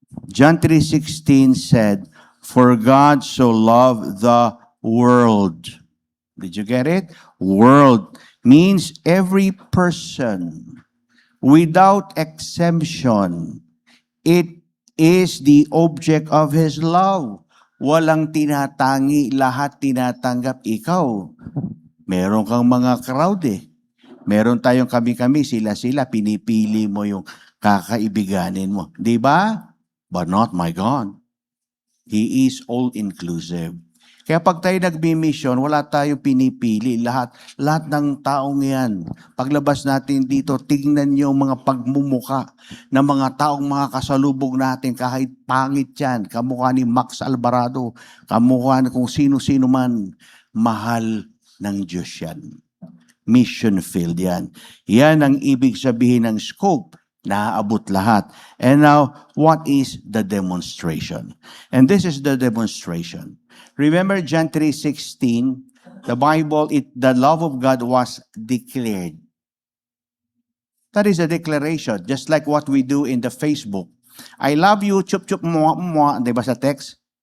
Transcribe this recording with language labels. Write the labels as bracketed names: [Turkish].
[English] John 3:16 said, "For God so loved the world." Did you get it? World means every person, without exemption. It is the object of His love. [Filipino] Walang tinatangi, lahat tinatanggap. Ikaw, meron kang mga crowd eh. Meron tayong kami-kami, sila-sila, pinipili mo yung kakaibiganin mo. Di ba? But not my God. He is all-inclusive. Kaya pag tayo nagbi-mission, wala tayo pinipili. Lahat ng taong yan. Paglabas natin dito, tingnan niyo ang mga pagmumuka ng mga taong mga kasalubong natin, kahit pangit yan. Kamukha ni Max Alvarado, kamukha ni kung sino-sino man. Mahal ng Diyos yan. Mission field yan. Yan ang ibig sabihin ng scope. Naaabot lahat. [English] And now, what is the demonstration? And this is the demonstration. Remember John 3:16, the Bible, the love of God was declared. That is a declaration, just like what we do in the Facebook. I love you, [Filipino] chup chup mo, di ba sa text?